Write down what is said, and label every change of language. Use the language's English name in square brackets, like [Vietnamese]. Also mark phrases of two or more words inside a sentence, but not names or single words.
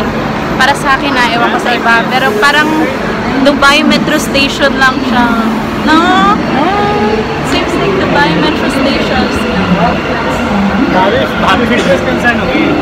[Filipino] Para sa akin na, ewan ko sa iba. Pero parang Dubai Metro Station lang siya. No? [English] Seems like Dubai Metro Station. [Hindi] भाभी [English] fitness concern [Hindi] होगी.